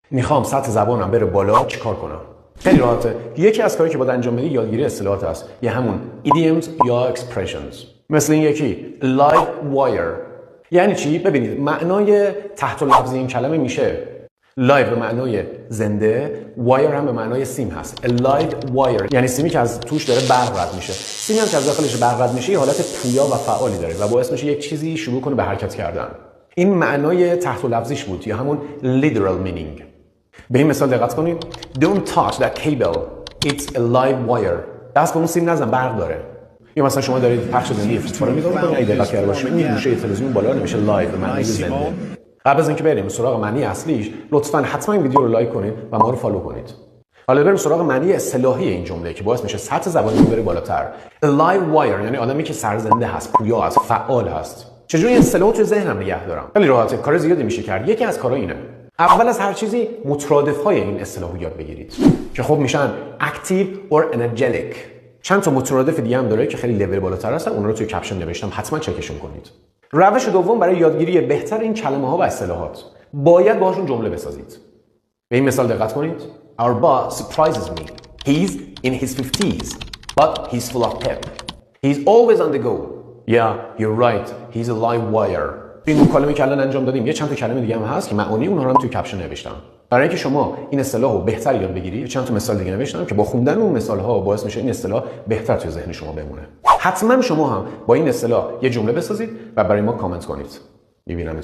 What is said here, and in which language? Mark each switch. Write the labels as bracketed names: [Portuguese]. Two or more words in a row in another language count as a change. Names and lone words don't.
[Persian] میخوام سطح زبانم بره بالا، چیکار کنم؟ خیلی راحته. یکی از کاری که باید انجام بدی یادگیری اصطلاحات است، یا همون idioms یا expressions. مثل این یکی [English] live wire. [Persian] یعنی چی؟ ببینید معنای تحت لفظی این کلمه میشه live به معنای زنده، wire هم به معنای سیم هست. [English] A live wire [Persian] یعنی سیمی که از توش داره برق رد میشه. سیمی هم که از داخلش برق رد میشه یه حالت پویا و فعالی داره و باعث میشه یک چیزی شروع کنه به حرکت کردن. این معنای تحت لفظیش بود یا همون [English] literal meaning. [Persian] به این مثال دقت کنید. [English] Don't touch that cable. It's a live wire. [Persian] دست به اون سیم نزن، برق داره. یا مثلا شما دارید پخش زنده فوتبال رو نگاه می‌کنید، اگه دقت کرده باشید این گوشه تلویزیون بالا نمیشه لایو به معنی زنده. قبل از اینکه بریم سراغ معنی اصلیش، لطفاً حتما این ویدیو رو لایک کنید و ما رو فالو کنید. حالا بریم سراغ معنی اصطلاحی این جمله که باعث میشه سطح زبانی بره بالاتر. [English] A live wire [Persian] یعنی آدمی که سرزنده هست، پویا است، فعال هست. چجوری این اصطلاحو تو ذهنم نگه دارم؟ خیلی راحته، کار زیادی میشه کرد. یکی از کارها اینه. اول از هر چیزی مترادف‌های این اصطلاحو یاد بگیرید که خب میشن [English] active or energetic. [Persian] چند تا مترادف دیگه هم داره که خیلی لول بالاتر هستن، اونها رو توی کپشن نوشتم، حتما چکشون کنید. روش دوم برای یادگیری بهتر این کلمه‌ها و اصطلاحات، باید باهاشون جمله بسازید. به این مثال دقت کنید. [English] Our boss surprises me. He's in his 50s, but he's full of pep. He's always on the go. Yeah, you're right. He's a live wire. [Persian] این مکالمه که الان انجام دادیم یه چند تا کلمه دیگه هم هست که معانی اونها رو هم توی کپشن نوشتم. برای اینکه شما این اصطلاح رو بهتر یاد بگیرید، چند تا مثال دیگه نوشتم که با خوندن اون مثال‌ها باعث میشه این اصطلاح بهتر توی ذهن شما بمونه. حتما شما هم با این اصطلاح یه جمله بسازید و برای ما کامنت کنید.